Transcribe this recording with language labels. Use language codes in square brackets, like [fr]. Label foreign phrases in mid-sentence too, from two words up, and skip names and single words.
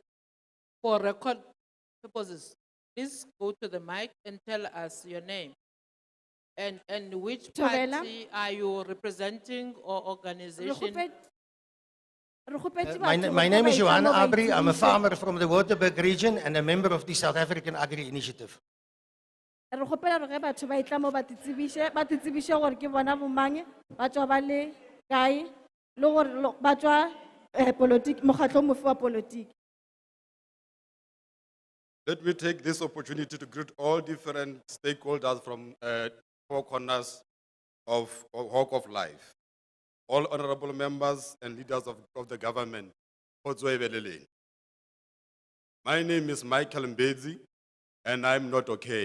[en] For record purposes, please go to the mic and tell us your name. And which [nso] Thobela. [en] party are you representing or organization? My name is Johanna Abri. I'm a farmer from the Waterberg region and a member of the South African Agri Initiative. [nso] Re kgopela hore ge batho ba itla mo ba titsebishe gore ke bona bo mang, ba tswa ba le kae, le gore ba tswa mokgatlo mofe wa politiki. [en] Let me take this opportunity to greet all different stakeholders from four corners of Walk of Life, all honorable members and leaders of the government. My name is Michael Mbezi, and I'm not okay.